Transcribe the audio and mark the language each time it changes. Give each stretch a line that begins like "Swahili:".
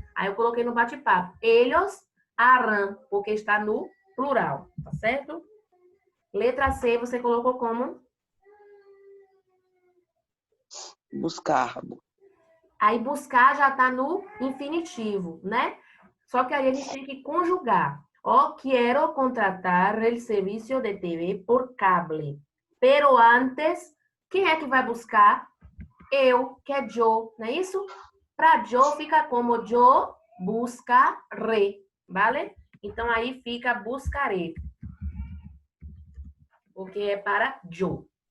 Portuguese: Aí eu coloquei no bate-papo. Eles Aram, porque está no plural, tá certo? Letra C, você colocou como? Buscar. Aí buscar já está no infinitivo, né? Só que aí a gente tem que conjugar. Ó, quero contratar
Spanish: el servicio de TV por cable.
Portuguese: Pero antes, quem é que vai buscar? Eu, que é yo, não é isso? Para yo fica como
Spanish: yo buscaré, vale?
Portuguese: Então aí fica buscarei. Porque é para yo.